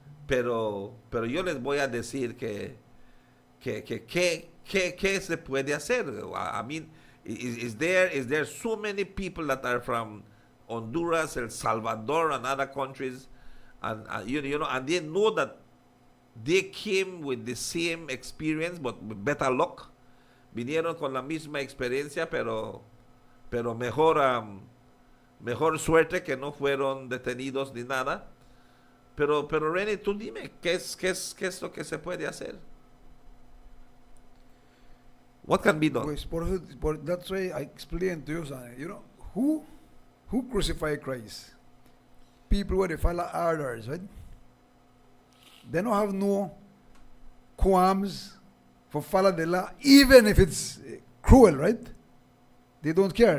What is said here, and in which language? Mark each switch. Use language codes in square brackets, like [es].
[es] Pero yo les voy a decir que se puede hacer. [en] I mean, is there so many people that are from Honduras, El Salvador, and other countries, and you know, and they know that they came with the same experience, but with better luck. [es] Vinieron con la misma experiencia, pero mejor suerte, que no fueron detenidos ni nada. Pero René, tú dime, ¿qué es lo que se puede hacer? [en] What can be done? Pues that's why I explained to you, son. You know, who crucified Christ? People where they follow orders, right? They don't have no qualms for follow the law, even if it's cruel, right? They don't care.